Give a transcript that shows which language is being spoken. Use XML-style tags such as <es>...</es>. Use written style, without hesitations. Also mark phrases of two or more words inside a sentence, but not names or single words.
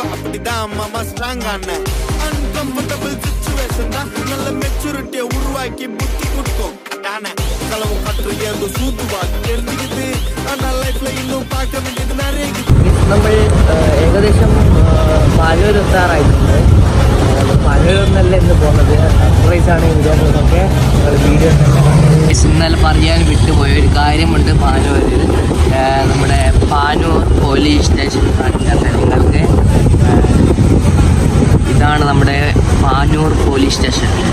<ta>அப்படிதான் மாமா ஸ்ட்ராங்கான</ta> <en>uncomfortable situation</en> <ta>தான் நல்ல மெச்சூரிட்டியை உருவாக்கி புத்தி கொடுக்கும். செலவு கற்று ஏதோ சூத்துவா தெரிஞ்சுக்கிட்டு ஆனா லைஃப்ல இன்னும் பார்க்க வேண்டியது நிறைய.</ta> <ml>നമ്മൾ ഏകദേശം പാനൂർ എത്താറായിട്ടുണ്ട്. പാനൂരൊന്നല്ല ഇന്ന് പോകുന്നത്, സർപ്രൈസാണ് ഇതൊക്കെ. വീഡിയോ ഇന്നലെ പറയാൻ വിട്ടുപോയ ഒരു കാര്യമുണ്ട്. പാനൂരിൽ നമ്മുടെ പാനൂർ</ml> <en>police station</en> <ml>കാണിക്കാത്ത നിങ്ങൾക്ക്, ഇതാണ് നമ്മുടെ പാനൂർ</ml> <en>police station.</en>